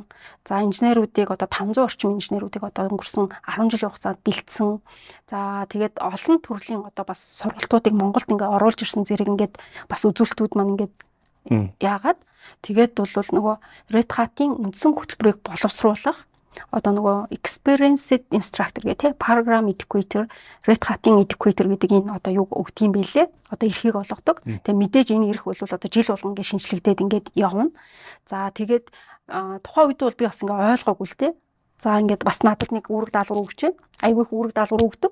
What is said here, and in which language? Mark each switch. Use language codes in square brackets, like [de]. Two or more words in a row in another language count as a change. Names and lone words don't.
[mn] За инженерүүдийг одоо 500 орчим инженерүүдийг одоо өнгөрсөн 10 жилийн хугацаанд бэлдсэн. За тэгээд олон төрлийн одоо бас сургалтуудыг Монголд ингээ оруулж ирсэн зэрэг ингээд бас үзүүлэлтүүд маань ингээд яагаад тэгээд бол нөгөө Red Hat-ийн үндсэн хөтөлбөрийг боловсруулах одоо нөгөө [en] experienced instructor [mn] гэх тийм [en] program educator [mn] Red Hat-ийн educator гэдэг энэ одоо юу өгдөг юм бэлээ. Одоо эрхийг олгодог. Тэгээ мэдээж энэ эрх бол одоо жил болгон ингэ шинжлэгдээд ингээд явна. За тэгээд тухайн үед бол би бас ингээ ойлгоогүй л тийм. За ингээд бас надад нэг үүрэг даалгавар өгч байна. Айгүй их үүрэг даалгавар өгдөг.